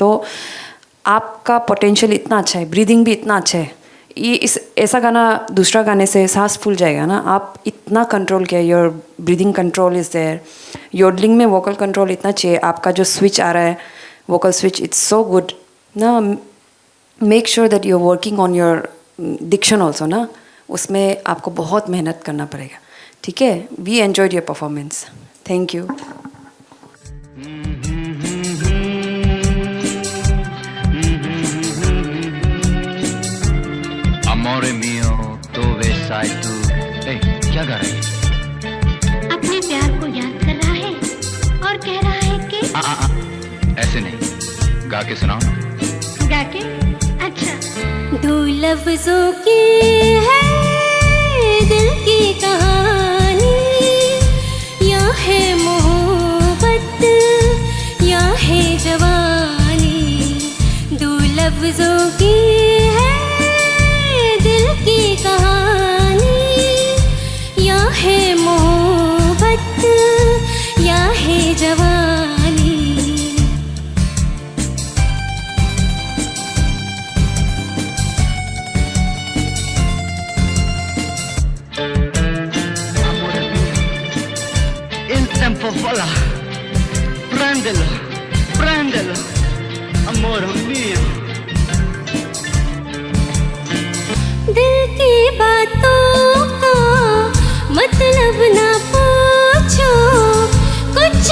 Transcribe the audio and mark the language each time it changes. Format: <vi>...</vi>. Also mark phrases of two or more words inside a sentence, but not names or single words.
<hi>तो आपका पोटेंशियल इतना अच्छा है, ब्रीदिंग भी इतना अच्छा है। ये इस ऐसा गाना दूसरा गाने से सांस फूल जाएगा ना, आप इतना कंट्रोल किया,</hi> <en>your breathing control is there,</en> <hi>योडलिंग में</hi> <en>vocal control</en> <hi>इतना चाहिए। आपका जो स्विच आ रहा है,</hi> <en>vocal switch, it's so good</en> <hi>ना।</hi> <en>make sure that you are working on your diction also</en> <hi>ना, उसमें आपको बहुत मेहनत करना पड़ेगा। ठीक है,</hi> <en>we enjoyed your performance, thank you.</en> <it>Amore mio, dove sei tu?</it> <hi>क्या गा रही है? अपने प्यार को याद कर रहा है और कह रहा है कि ऐसे नहीं, गा के सुनाओ। गा के? अच्छा। दो लफ्जों की है दिल की कहानी, या है मोहब्बत या है जवानी। दो लफ्जों की है दिल की कहानी, या है मोहब्बत या है जवानी।</hi> <it>Il tempo vola, prendelo, prendelo, amore mio।</it> <hi>दिल की बातों का मतलब ना पूछो,</hi>